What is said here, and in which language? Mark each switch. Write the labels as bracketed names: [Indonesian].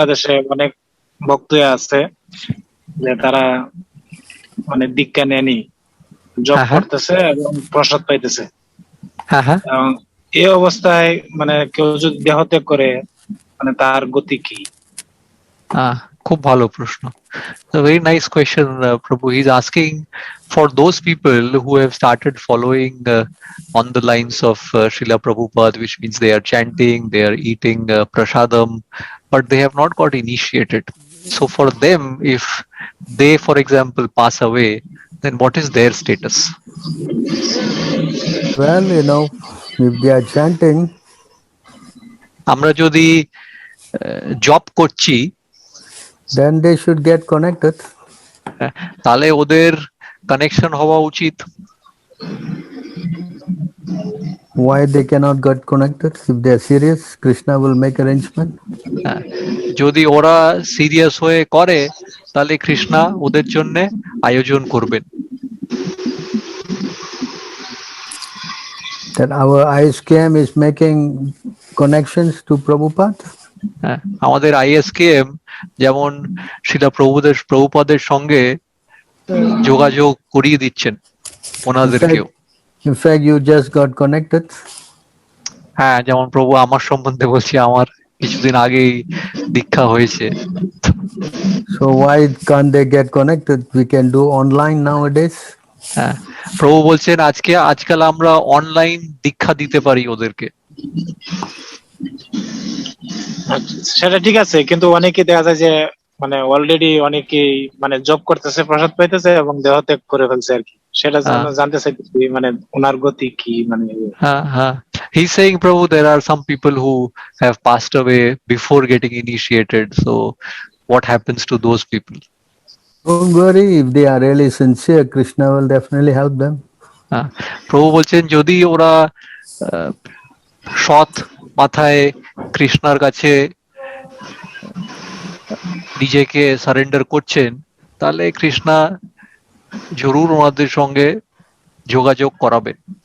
[Bangla] বাংলাদেশে অনেক ভক্ত আছে যে তারা মানে দীক্ষা নেয়নি, জব হ্যাঁ, হ্যাঁ। করতেছে এবং প্রসাদ পাইতেছে। হ্যাঁ, হ্যাঁ। এবং এই অবস্থায় মানে কেউ যদি দেহত্যাগ করে মানে তার গতি কি? খুব ভালো প্রশ্ন। [English] A very nice question, Prabhu. He's asking for those people who have started following on the lines of Srila Prabhupada, which means they are chanting, they are eating prasadam, but they have not got initiated. So for them, if they, for example, pass away, then what is their status? Well, if they are chanting, [Bangla] আমরা যদি job করছি, [English] then they should get connected. [Bangla] তাহলে ওদের connection হওয়া উচিত। [English] Why they cannot get connected? If they are serious, Krishna will make arrangement. [Bangla] যদি ওরা serious হয়ে করে, তাহলে কৃষ্ণা ওদের জন্য আয়োজন করবেন। [English] That our ISKM is making connections to Prabhupada. [Bangla] আমাদের ISKM যেমন শিলা প্রভুপাদের সঙ্গে যোগাযোগ করিয়ে দিচ্ছেন ওনাদেরকেও। [English] In fact, you just got connected. [Bangla] হ্যাঁ, যেমন প্রভু আমার সম্বন্ধে বলছি, আমার কিছুদিন আগেই দীক্ষা হয়েছে। [English] So why can't they get connected? We can do online nowadays. [Bangla] হ্যাঁ, প্রভু বলছেন আজকাল আমরা অনলাইন দীক্ষা দিতে পারি ওদেরকে। সেটা ঠিক আছে, কিন্তু অনেকে দেখা যায় যে মানে অলরেডি অনেকেই মানে জব করতেছে, প্রসাদ পাইতেছে এবং দেহত্যাগ করে ফেলছে আর কি। সেটা জানতে চাইতেছি মানে ওনার গতি কি মানে। [English] He's saying, Prabhu, there are some people who have passed away before getting initiated. So what happens to those people? Don't worry, if they are really sincere, Krishna will definitely help them. [Bangla] প্রভু বলছেন যদি ওরা সৎ মাথায় কৃষ্ণার কাছে নিজেকে surrender করছেন, তাহলে কৃষ্ণা জরুর ওনাদের সঙ্গে যোগাযোগ করাবেন।